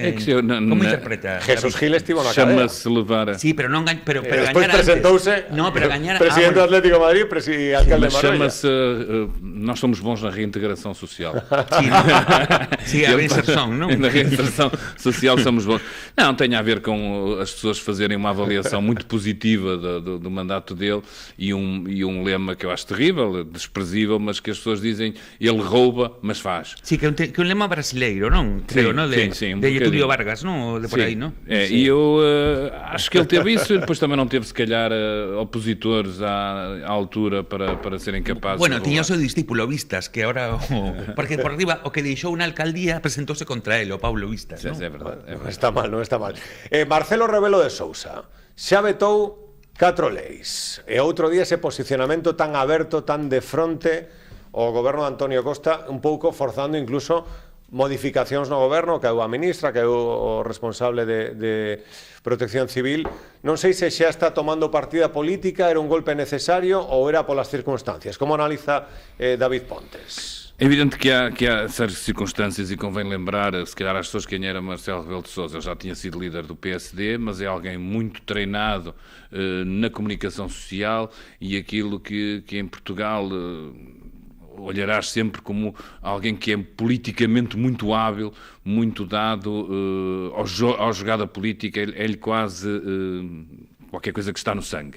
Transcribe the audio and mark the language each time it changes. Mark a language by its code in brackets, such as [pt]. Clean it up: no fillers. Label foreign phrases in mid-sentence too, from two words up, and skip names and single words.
[gl] Como interpreta? Jesús Gil estivo na cadea. [pt] Chama-se levar. [gl] Sí, pero non pero despois presentouse presidente do Atlético de Madrid e alcalde de Marbella. [pt] Chama-se nós somos bons na reintegração social. [gl] Sí, a reinserção, non? [pt] Na reinserção social somos bons. Não, tem a ver com as pessoas fazerem uma avaliação muito positiva do mandato dele e um lema que eu acho terrível, desprezível, mas que as pessoas dizem, ele rouba, mas faz. [gl] Sí, que un lema brasileiro, non? Creo, non? De Getúlio Vargas, non? De por aí, non? [pt] E eu acho que ele teve isso e depois também não teve, se calhar, opositores à altura para serem capazes de roubar. [gl] Tiña o seu discípulo Vistas, que agora... Porque por arriba, o que deixou na alcaldía presentouse contra ele, o Paulo Vistas, non? [pt] É verdade. [gl] Non está mal, non está mal. Marcelo Rebelo de Sousa xa vetou 4 leis. E outro día ese posicionamento tan aberto, tan de fronte o goberno de Antonio Costa, un pouco forzando incluso modificacións no goberno, que é a ministra, que é o responsable de Protección Civil. Non sei se xa está tomando partida política, era un golpe necesario ou era polas circunstancias. Como analiza David Pontes? [pt] É evidente que há certas circunstâncias e convém lembrar, se calhar às pessoas, quem era Marcelo Rebelo de Sousa. Ele já tinha sido líder do PSD, mas é alguém muito treinado na comunicação social e aquilo que em Portugal olharás sempre como alguém que é politicamente muito hábil, muito dado à jogada política, é-lhe quase qualquer coisa que está no sangue.